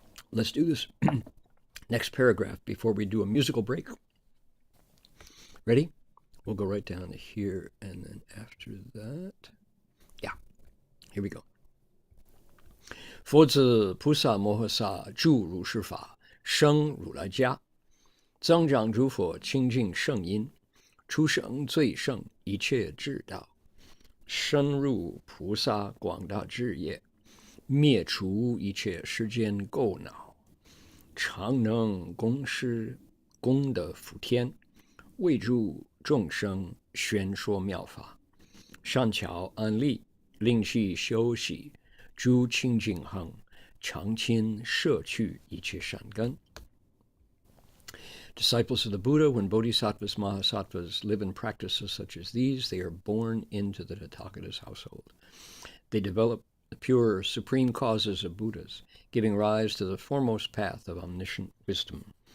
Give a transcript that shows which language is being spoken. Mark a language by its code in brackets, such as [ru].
[en] Let's do this next paragraph before we do a musical break. Ready? We'll go right down to here, and then after that, yeah, here we go. [zh] 佛子菩萨摩诃萨住如是法，生如来家，增长诸佛清净圣因，出生最胜一切智道，深入菩萨广大智业，灭除一切世间垢恼，常能供施功德福天，为诸众生宣说妙法，善巧安立，令其修习，诸清净行，常亲摄去一切善根。 [en] Disciples of the Buddha, when bodhisattvas, mahasattvas live in practices such as these, they are born into the Tathagata's household. They develop the pure, supreme causes of Buddhas, giving rise to the foremost path of omniscient wisdom.